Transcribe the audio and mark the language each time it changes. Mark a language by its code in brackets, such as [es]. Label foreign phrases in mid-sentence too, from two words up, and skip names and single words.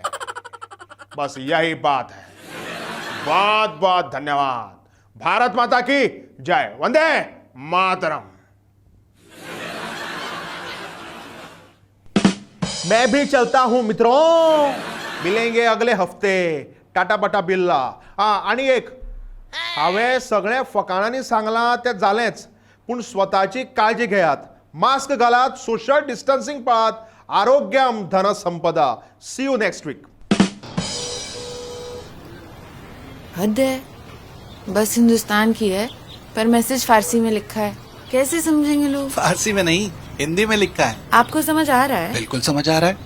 [hi] बस यही बात है। बहुत बहुत धन्यवाद। भारत माता की जय। वंदे मातरम। मैं भी चलता हूं मित्रों, मिलेंगे अगले हफ्ते। टाटा बाटा बिल्ला। [kok] आणि एक हांवें सगळे फकाणांनी सांगलां तें जालेंच, पूण स्वताची काळजी घेयात, मास्क घालात, [en] social distancing [kok] पाळात, [sa] आरोग्यम धन संपदा। [en] see you next week. [hi] हद है, बस हिंदुस्तान की है पर मैसेज फारसी में लिखा है, कैसे समझेंगे लोग? फारसी में नहीं, हिंदी में लिखा है। आपको समझ आ रहा है? बिल्कुल समझ आ रहा है।